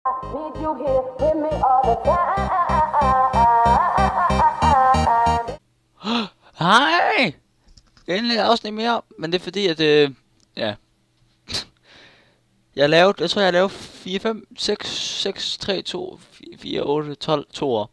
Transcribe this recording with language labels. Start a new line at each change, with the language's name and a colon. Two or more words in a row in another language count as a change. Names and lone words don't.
English: Need you here with me all the time.
Danish: Hej! Endelig et afsnit mere, men det er fordi, at ja. Jeg har lavet 4, 5, 6, 3, 2, 4, 8, 12, 2 år.